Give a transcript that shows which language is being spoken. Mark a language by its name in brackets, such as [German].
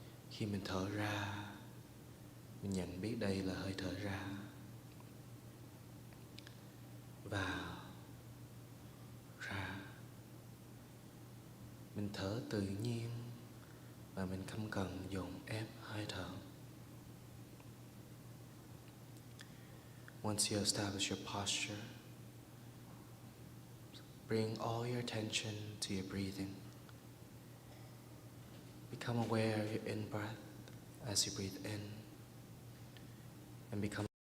[Vietnamese] Khi mình thở ra, mình nhận biết đây là hơi thở ra. Vào, ra. Mình thở tự nhiên và mình không cần dồn ép hơi thở. [English] Once you establish your posture, bring all your attention to your breathing. Become aware of your in-breath as you breathe in, and become